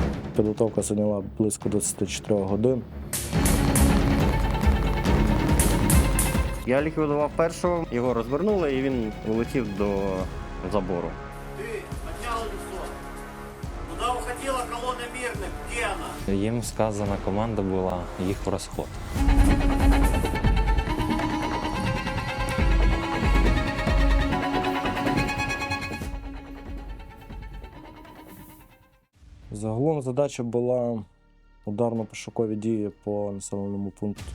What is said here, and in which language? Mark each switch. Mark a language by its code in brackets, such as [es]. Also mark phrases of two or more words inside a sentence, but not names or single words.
[uk] Підготовка зайняла близько 24 годин. Я ліквідував першого, його розвернули і він улетів до забору. [ru] Ты поднял лицо. Куда уходила колонна мирных? Где она? [uk] Їм сказана команда була їх в розход. Загалом задача була ударно-пошукові дії по населеному пункту.